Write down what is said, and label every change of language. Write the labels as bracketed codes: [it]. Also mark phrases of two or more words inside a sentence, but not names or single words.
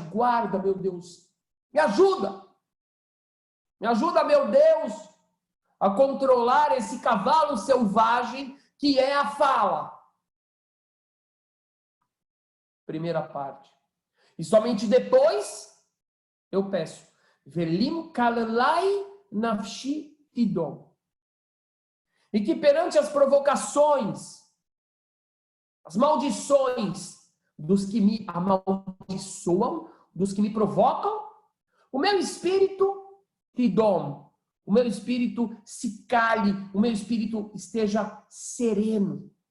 [pt] Guarda, meu Deus, me ajuda, meu Deus, a controlar esse cavalo selvagem que é a fala. Primeira parte. E somente depois eu peço, [he] ולמקללי נפשי תדום. [pt] E que perante as provocações, as maldições dos que me amaldiçoam, dos que me provocam, o meu espírito tidom, o meu espírito se cale, o meu espírito esteja sereno.